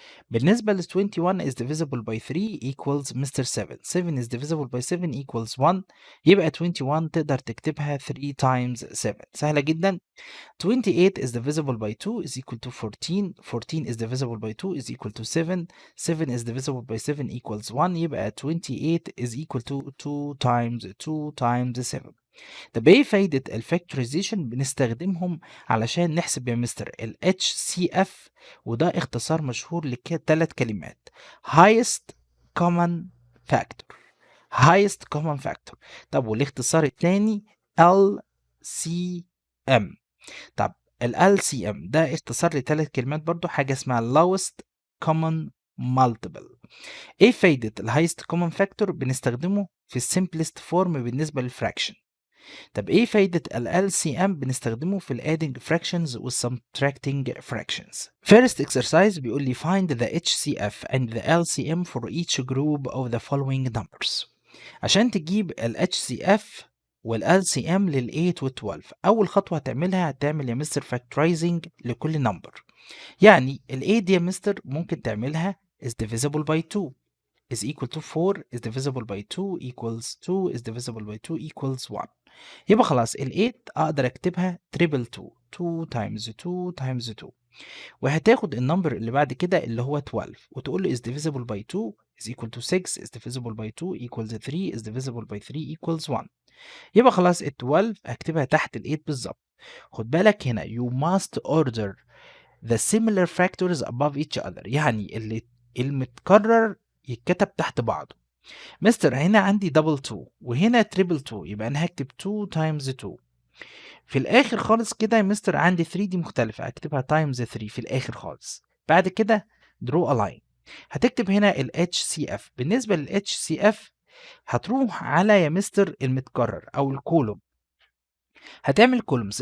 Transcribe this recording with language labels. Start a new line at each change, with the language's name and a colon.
Arabic: بالنسبة ل
English: 21 is divisible by 3 equals Mr. 7. 7 is divisible by 7 equals 1.
Arabic: يبقى 21 تقدر تكتبها 3 times 7. سهلة جدا.
English: 28 is divisible by 2 is equal to 14. 14 is divisible by 2 is equal to 7. 7 is divisible by 7 equals 1. يبقى 28 is equal to 2 times 2 times 7.
Arabic: طب ايه فايدة الفاكتورايزيشن؟ بنستخدمهم علشان نحسب يا مستر ال HCF، وده اختصار مشهور لثلاث كلمات
English: highest common factor. highest common factor.
Arabic: طب والاختصار الثاني LCM. طب ال LCM ده اختصار لثلاث كلمات برضو، حاجة اسمها
English: lowest common multiple.
Arabic: ايه فايدة ال highest common factor؟ بنستخدمه في السمبلست فورم بالنسبة للفراكشن. طب ايه فايدة ال LCM؟ بنستخدمه في ال
English: adding fractions
Arabic: وال
English: subtracting fractions. First exercise
Arabic: بيقول لي
English: find the HCF and the LCM for each group of the following numbers.
Arabic: عشان تجيب ال HCF وال LCM لل 8 وال 12 أول خطوة هتعملها هتعمل يا مستر factorizing لكل number. يعني ال 8 دي يا مستر ممكن تعملها
English: is divisible by 2 is equal to 4 is divisible by 2 equals 2 is divisible by 2 equals 1.
Arabic: يبقى خلاص ال 8 اقدر اكتبها triple 2 2 times 2 times 2. وهتاخد النمبر اللي بعد كده اللي هو 12 وتقول له
English: is divisible by 2 is equal to 6 is divisible by 2 equals 3 is divisible by 3 equals 1.
Arabic: يبقى خلاص ال 12 هكتبها تحت ال 8 بالظبط. خد بالك هنا
English: you must order the similar factors above each other،
Arabic: يعني اللي المتكرر يتكتب تحت بعضه. مستر هنا عندي دبل 2 وهنا تريبل 2، يبقى انا هكتب 2 تايمز 2. في الاخر خالص كده يا مستر عندي 3 دي مختلفة، هكتبها تايمز 3 في الاخر خالص. بعد كده
English: draw a line،
Arabic: هتكتب هنا ال HCF. بالنسبة لل HCF هتروح على يا مستر المتكرر او الكولوم، هتعمل كولومز.